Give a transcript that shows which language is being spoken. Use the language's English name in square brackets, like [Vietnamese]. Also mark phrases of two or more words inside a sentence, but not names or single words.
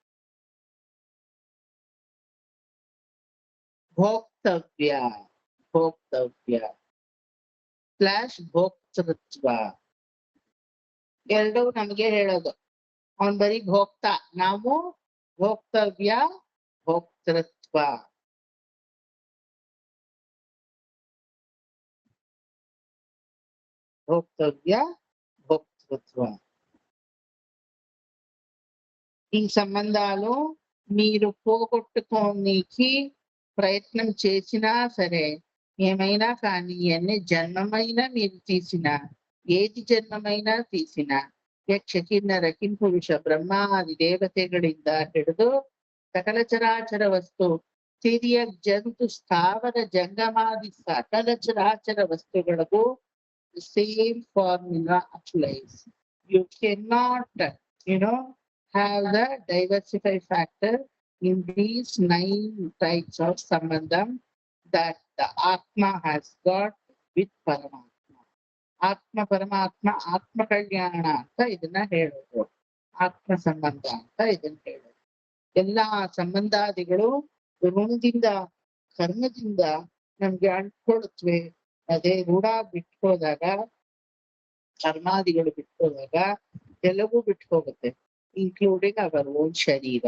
[Kannada] ಭೋಕ್ತವ್ಯ. ಭೋಕ್ತವ್ಯ / ಭೋಕ್ತೃತ್ವ. ಎರಡೂ ನಮಗೆ ಹೇಳೋದು. ಅವನ್ ಬರೀ ಭೋಕ್ತ, ನಾವು ಭೋಕ್ತವ್ಯ, ಭೋಕ್ತೃತ್ವ. [Telugu] భోక్తవ్య, భోక్తృత్వ. ఈ సంబంధాలు మీరు పోగొట్టుకోనికి ప్రయత్నం చేసినా సరే, ఏమైనా కానీ, ఎన్ని జన్మమైనా మీరు తీసినా, ఏది జన్మమైనా తీసినా, [Kannada] ಯಕ್ಷ ಕಿನ್ನರ ಕಿಂಪುರುಷ ಬ್ರಹ್ಮಾದಿ ದೇವತೆಗಳಿಂದ ಹಿಡಿದು ಸಕಲ ಚರಾಚರ ವಸ್ತು, ಸಿರಿಯ ಜಂತು ಸ್ಥಾವರ ಜಂಗಮಾದಿ ಸಕಲ ಚರಾಚರ ವಸ್ತುಗಳಿಗೂ [English] the same formula applies. You cannot, have the diversified factor in these 9 types of sambandham that the Atma has got with Paramatma. [Kannada] ಆತ್ಮ ಪರಮಾತ್ಮ, ಆತ್ಮ ಕಲ್ಯಾಣ ಅಂತ ಇದನ್ನ ಹೇಳೋದು. ಆತ್ಮ ಸಂಬಂಧ ಅಂತ ಇದನ್ನ ಹೇಳೋದು. ಎಲ್ಲ ಸಂಬಂಧಾದಿಗಳು ಋಣದಿಂದ ಕರ್ಮದಿಂದ ನಮ್ಗೆ ಅಂಟ್ಕೊಳ್ತ್ವೆ. ಅದೇ ರೂಢ ಬಿಟ್ಕೋದಾಗ, ಕರ್ಮಾದಿಗಳು ಬಿಟ್ಕೋದಾಗ ಎಲ್ಲವೂ ಬಿಟ್ಟು ಹೋಗುತ್ತೆ, [English] including our own [Kannada] ಶರೀರ.